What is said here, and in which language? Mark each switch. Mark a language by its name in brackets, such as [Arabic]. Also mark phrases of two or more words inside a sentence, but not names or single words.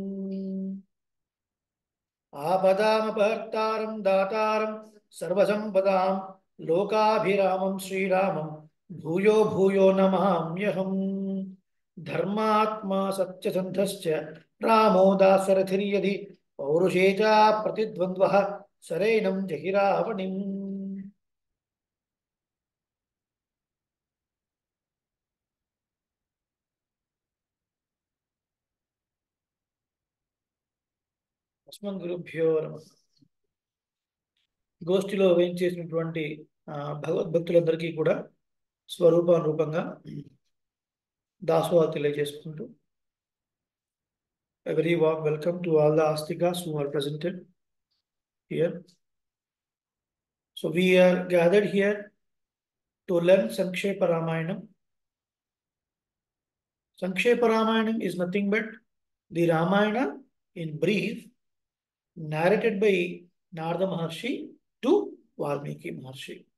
[Sanskrit] आपदामपहर्तारं दातारं सर्वसम्पदां लोकाभिरामं श्रीरामं भूयो भूयो नमाम्यहम् धर्मात्मा सत्यसन्धश्च रामो दाशरथिर्यदि पौरुषे च प्रतिद्वन्द्वः सरेनं जहिरावणिम् अस्मन् गुरुभ्यो नमः [Telugu] గోష్ఠిలో వేయించేసినటువంటి భగవద్భక్తులందరికీ కూడా స్వరూపానురూపంగా దాసోహం తెలియజేసుకుంటూ [English] a very warm welcome to all the astikas who are presented here. So we are gathered here to learn Sankshepa Ramayanam. Sankshepa Ramayanam is nothing but the Ramayana in brief narrated by Narada Maharshi to Valmiki Maharshi.